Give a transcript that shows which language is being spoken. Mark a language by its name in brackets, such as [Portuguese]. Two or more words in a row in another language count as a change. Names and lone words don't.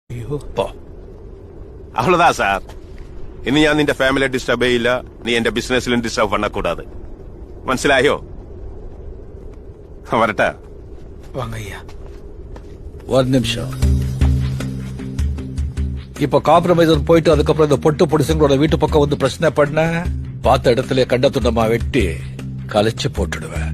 [Malayalam] അയ്യോ [Tamil] அவ்வளவுதான் சார். [Malayalam] ഇനി ഞാൻ നിന്റെ ഫാമിലിയെ ഡിസ്റ്റർബ് ചെയ്യില്ല, നീ എന്റെ ബിസിനസ്സിലും ഡിസ്റ്റർബ് பண்ணக்கூடாது. മനസ്സിലായോ? வரட்டா? [Tamil] வாங்க ஐயா. ஒரு நிமிஷம். இப்ப காம்ப்ரமைசர் போயிட்டு அதுக்கப்புறம் இந்த பொட்டு பொடிசுங்களோட வீட்டு பக்கம் வந்து பிரச்சனை பண்ண பார்த்த இடத்துல கண்ட துண்டமா வெட்டி கலைச்சு போட்டுடுவேன்.